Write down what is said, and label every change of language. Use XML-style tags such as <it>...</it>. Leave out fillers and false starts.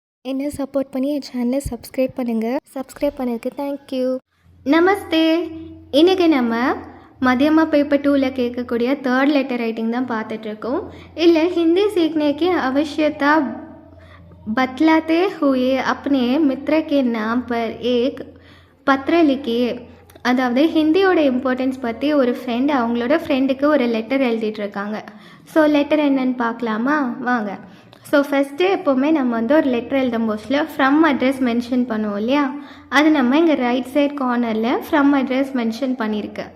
<ta>என்ன சப்போர்ட் பண்ணி என் சேனலை சப்ஸ்கிரைப் பண்ணுங்கள். சப்ஸ்கிரைப் பண்ணதுக்கு தேங்க்யூ. நமஸ்தே. இன்றைக்கி நம்ம मध्यमा पेपर 2 கேட்கக்கூடிய</ta> <en>third letter writing</en> <ta>தான் பார்த்துட்ருக்கோம்.</ta> <hi>இல்லை हिंदी सीखने की आवश्यकता बतलाते हुए अपने मित्र के नाम पर एक पत्र लिखिए.</hi> <ta>அதாவது ஹிந்தியோட இம்பார்ட்டன்ஸ் பற்றி ஒரு ஃப்ரெண்ட் அவங்களோட ஃப்ரெண்டுக்கு ஒரு லெட்டர் எழுதிட்டுருக்காங்க. ஸோ லெட்டர் என்னன்னு பார்க்கலாமா வாங்க. ஸோ ஃபஸ்ட்டு எப்போவுமே நம்ம வந்து ஒரு லெட்டர் எழுதும் போஸ்டில் ஃப்ரம் அட்ரஸ் மென்ஷன் பண்ணுவோம் இல்லையா, அது நம்ம இங்கே ரைட் சைட் கார்னரில் ஃப்ரம் அட்ரஸ் மென்ஷன் பண்ணியிருக்கு.</ta>